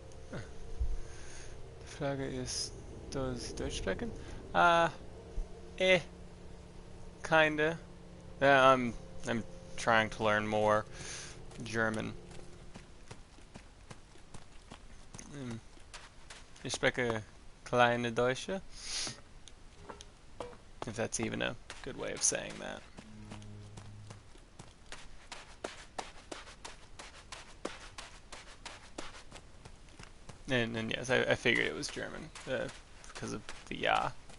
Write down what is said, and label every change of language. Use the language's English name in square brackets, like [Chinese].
[German] Die Frage ist, [English] does [German] Sie Deutsch sprechen? [English] Kinda. I'm trying to learn more German. [German] Ich spreche kleine Deutsche. [English] If that's even a good way of saying that. And yes, I figured it was German because of the ja.